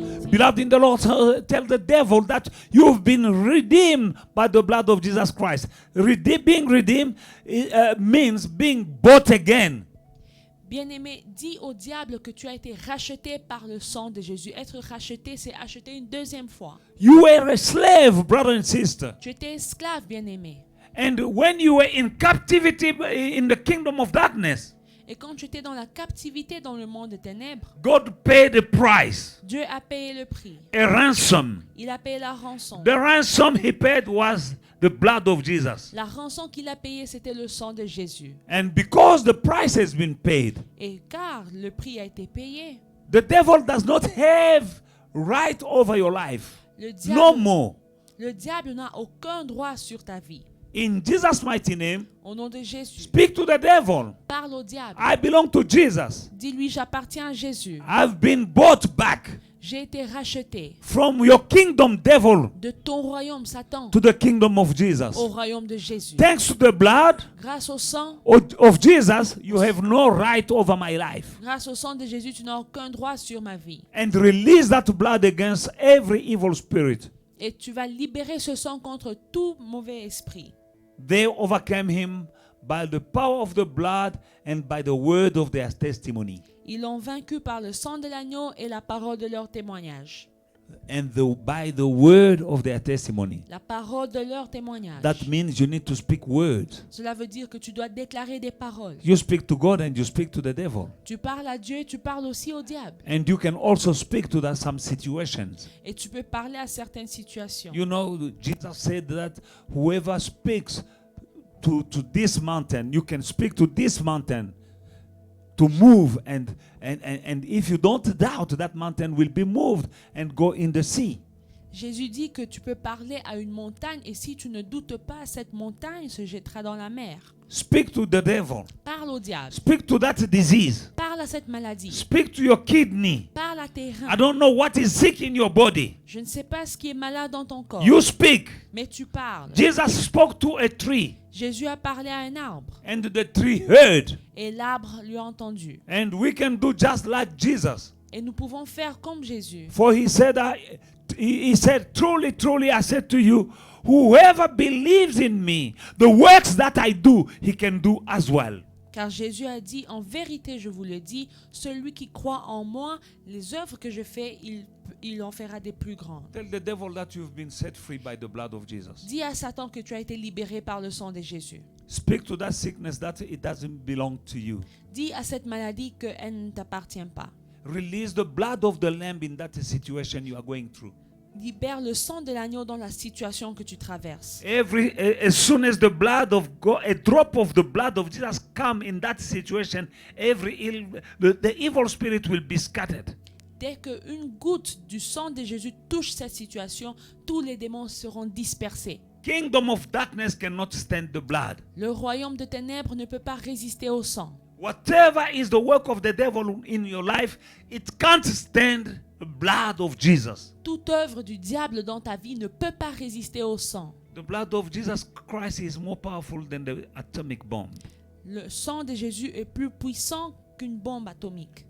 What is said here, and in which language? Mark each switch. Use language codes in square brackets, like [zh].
[en] Beloved in the Lord, tell the devil that you've been redeemed by the blood of Jesus Christ. Being redeemed means being bought again. [fr] Bien-aimé, dis au diable que tu as été racheté par le sang de Jésus. Être racheté, c'est acheter une deuxième fois. [en] You were a slave, brother and sister. [fr] Tu étais esclave, bien-aimé. [en] And when you were in captivity in the kingdom of darkness, [fr] Et quand tu étais dans la captivité dans le monde des ténèbres, [en] God paid the price, [fr] Dieu a payé le prix. [en] a ransom. [fr] Il a payé la rançon. [en] The ransom he paid was the blood of Jesus. [fr] La rançon qu'il a payée, c'était le sang de Jésus. [en] And because the price has been paid, [fr] Et car le prix a été payé, [en] the devil does not have right over your life. [fr] le [en] No [fr] diable, [en] more. [fr] le diable n'a aucun droit sur ta vie. [en] In Jesus' mighty name, [fr] Au nom de Jésus, [en] speak to the devil. [fr] parle au diable. [en] I belong to Jesus. [fr] Dis-lui, j'appartiens à Jésus. [en] I've been bought back [fr] J'ai été racheté [en] from your kingdom, devil, [fr] de ton royaume, Satan, [en] to the kingdom of Jesus. [fr] au royaume de Jésus. [en] Thanks to the blood [fr] Grâce au sang, [en] of Jesus, you have no right over my life. [fr] grâce au sang de Jésus, tu n'as aucun droit sur ma vie. [en] And release that blood against every evil spirit. [fr] Et tu vas libérer ce sang contre tout mauvais esprit. [en] They overcame him by the power of the blood and by the word of their testimony. [fr] Ils l'ont vaincu par le sang de l'agneau et la parole de leur témoignage. [en] and by the word of their testimony. [fr] La parole de leur témoignage. [en] That means you need to speak words. [fr] Cela veut dire que tu dois déclarer des paroles. [en] You speak to God and you speak to the devil. [fr] Tu parles à Dieu et tu parles aussi au diable. [en] And you can also speak to some situations. [fr] Et tu peux parler à certaines situations. [en] You know, Jesus said that whoever speaks to this mountain, you can speak to this mountain to move, and if you don't doubt, that mountain will be moved and go in the sea. [fr] Jésus dit que tu peux parler à une montagne et si tu ne doutes pas, cette montagne se jettera dans la mer. [en] Speak to the devil. [fr] Parle au diable. [en] Speak to that disease. [fr] Parle à cette maladie. [en] Speak to your kidney. [fr] Parle à tes reins. [en] I don't know what is sick in your body. [fr] Je ne sais pas ce qui est malade dans ton corps. [en] You speak. [fr] Mais tu parles. [en] Jesus spoke to a tree. [fr] Jésus a parlé à un arbre. [en] And the tree heard. [fr] Et l'arbre lui a entendu. [en] And we can do just like Jesus. [fr] Et nous pouvons faire comme Jésus. [en] For he said, he said, truly, truly, I said to you, whoever believes in me, the works that I do, he can do as well. [fr] Car Jésus a dit, en vérité, je vous le dis, celui qui croit en moi, les œuvres que je fais, il en fera des plus grandes. [en] Tell the devil that you've been set free by the blood of Jesus. [fr] Dis à Satan que tu as été libéré par le sang de Jésus. [en] Speak to that sickness that it doesn't belong to you. [fr] Dis à cette maladie qu'elle ne t'appartient pas. [en] Release the blood of the lamb in that situation you are going through. [fr] Libère le sang de l'agneau dans la situation que tu traverses. [en] As soon as the blood of God, a drop of the blood of Jesus come in that situation, the evil spirit will be scattered. [fr] Dès qu'une goutte du sang de Jésus touche cette situation, tous les démons seront dispersés. [en] Kingdom of darkness cannot stand the blood. [fr] Le royaume de ténèbres ne peut pas résister au sang. [en] Whatever is the work of the devil in your life, it can't stand the blood of Jesus. [fr] Toute œuvre du diable dans ta vie ne peut pas résister au sang. [en] The blood of Jesus Christ is more powerful than the atomic bomb. [fr] Le sang de Jésus est plus puissant qu'une bombe atomique.